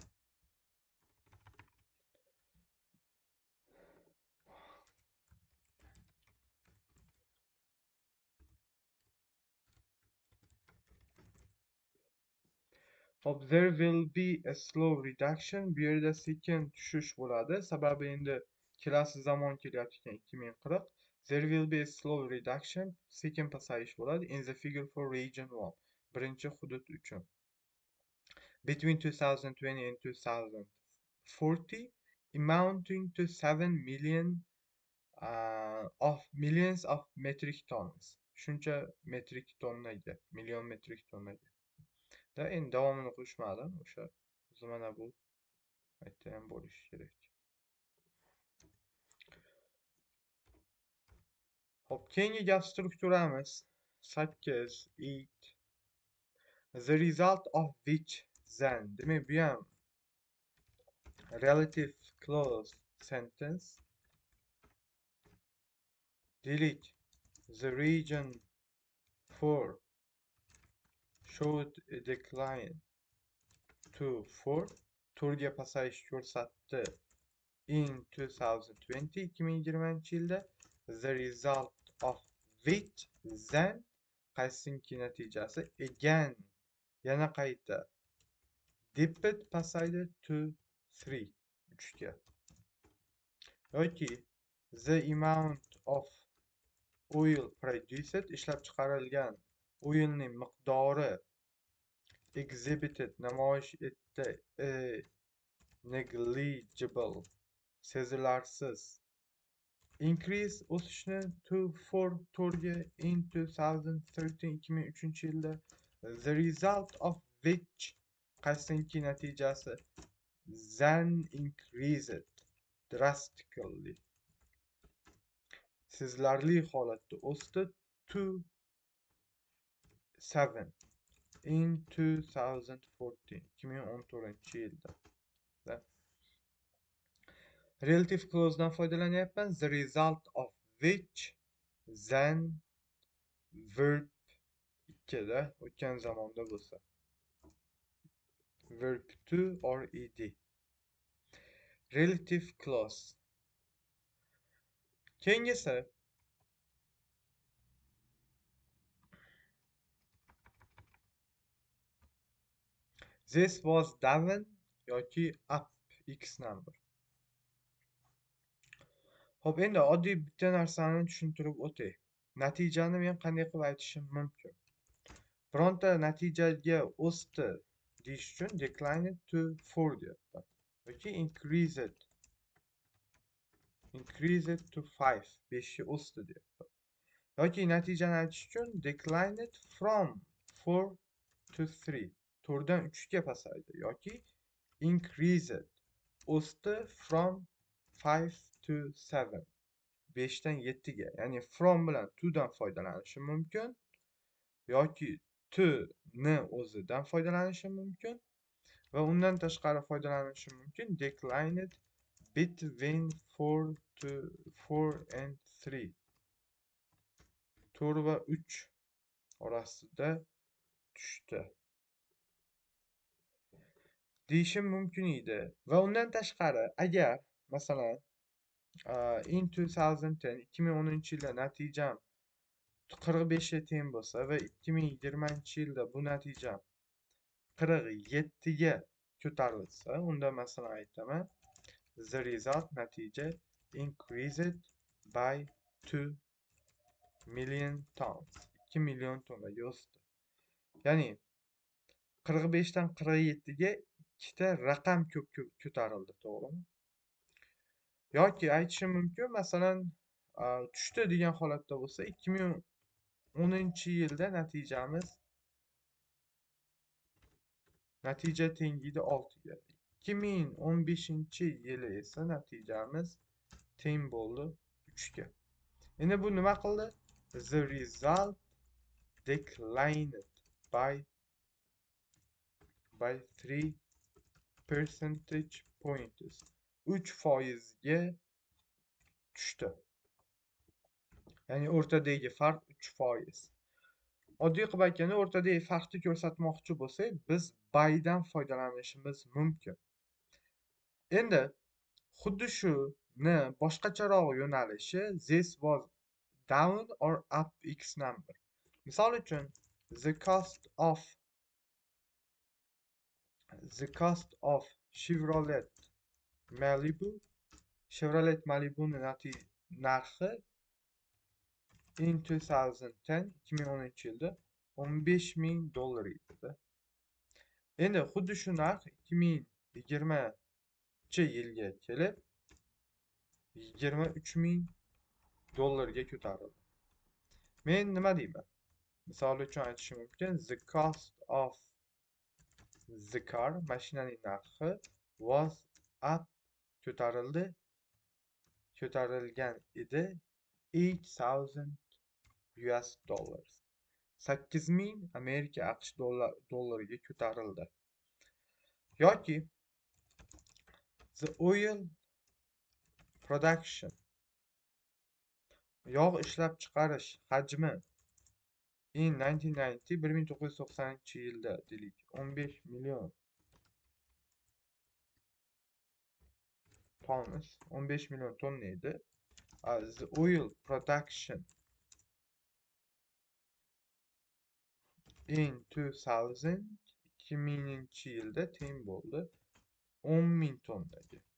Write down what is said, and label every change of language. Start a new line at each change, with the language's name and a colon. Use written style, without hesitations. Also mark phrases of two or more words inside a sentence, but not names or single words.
English: There will be a slow reduction.
Uzbek: Bu yerda sekin tushish bo'ladi. Sababi endi kelasi zamon kelyapti 2040.
English: There will be a slow reduction.
Uzbek: Sekin pasayish bo'ladi
English: in the figure for region 1.
Uzbek: Birinchi hudud uchun.
English: Between 2020 and 2040 amounting to 7 million millions of metric tons.
Uzbek: Shuncha metrik tonnaga, million metrik tonnaga. Da endi davomini qo'shmadim, o'sha o'zi mana bu aytda ham bo'lishi kerak. Hop, keyingi gap strukturamiz
English: 8 8 the result of which then.
Uzbek: Demak, bu ham
English: relative clause sentence. Deylik, the region 4 showed a decline to 4.
Uzbek: 4 ga pasayish ko'rsatdi in 2020 2020-yilda.
English: The result of which then
Uzbek: qaysiniki natijasi
English: again yana
Uzbek: qayta dipped pasaydi to 3 ga yoki
English: the amount of oil produced
Uzbek: ishlab chiqarilgan o'yilning miqdori exhibited namoyish etdi
English: a negligible
Uzbek: sezilarsiz increase o'sishni to 4 ga in 2013 2003-yilda.
English: The result of which
Uzbek: qaysiniki natijasi
English: then increased drastically
Uzbek: sezilarli holatda o'sdi
English: to 7 in 2014-yilda. Relative clause'dan
Uzbek: foydalanyapman.
English: The result of which then verb 2
Uzbek: da o'tgan zamonda bo'lsa.
English: verb to or ed. Relative clause. Keyingisi this was down yoki up x number.
Uzbek: Xo'p, endi oddiy bitta narsani tushuntirib o'tay. Natijani men qanday qilib aytishim mumkin? Bironta natijaga o'sdi deyish uchun
English: declined to 4
Uzbek: deyapman. Yoki
English: increased to 5
Uzbek: 5 ga o'sdi deyapman. Yoki natijani aytish uchun
English: declined from 4 to 3
Uzbek: 4 dan 3 ga pasaydi. Yoki increased o'sdi
English: from 5 to 7
Uzbek: 5 dan 7 ga. Ya'ni from bilan to dan foydalanishim mumkin yoki to ni o'zidan foydalanishim mumkin va undan tashqari foydalanishim mumkin
English: declined between 4 and 3
Uzbek: 4 va 3 orasida tushdi deyishim mumkin edi. Va undan tashqari agar masalan in 2010 2010-yilda natijam 45 ga teng bo'lsa va 2020-yilda bu natijam 47 ga ko'tarilsa, unda masalan aytaman
English: the result
Uzbek: natija
English: increased by 2 million tons
Uzbek: 2 million tonnaga o'sdi. Ya'ni 45 dan 47 ga ikkita raqam ko'tarildi, to'g'rimi? Yoki aytishim mumkin, masalan, tushdi degan holatda bo'lsa, 2010-yilda natija tengiydi 6 ga. 2015-yili esa natijamiz teng bo'ldi 3 ga. Endi bu nima qildi?
English: The result declined by 3 percentage points.
Uzbek: 3% ga tushdi. Ya'ni o'rtadagi farq 3%. Oddiy qilib aytganda, o'rtadagi farqni ko'rsatmoqchi bo'lsak, biz bydan foydalanishimiz mumkin. Endi xuddi shuni boshqacharoq yo'nalishi
English: this was down or up x number.
Uzbek: Misol uchun
English: the cost of Chevrolet Malibu
Uzbek: narxi in 2010 $15,000 edi. Endi xuddi shu narx 2020-yilga kelib $23,000 ga ko'tarildi. Men nima deyman? Misol uchun aytishim mumkin
English: the cost of the car
Uzbek: mashinaning narxi
English: was up
Uzbek: ko'tarilgan edi $8,000. 8,000 Amerika AQSh dollariga ko'tarildi. Yoki
English: the oil production
Uzbek: yog' ishlab chiqarish hajmi in 1990 deylik
English: 15 million tons
Uzbek: 15 million tonna edi.
English: The oil production in
Uzbek: 2000-yilda teng bo'ldi 10,000 tonnaga.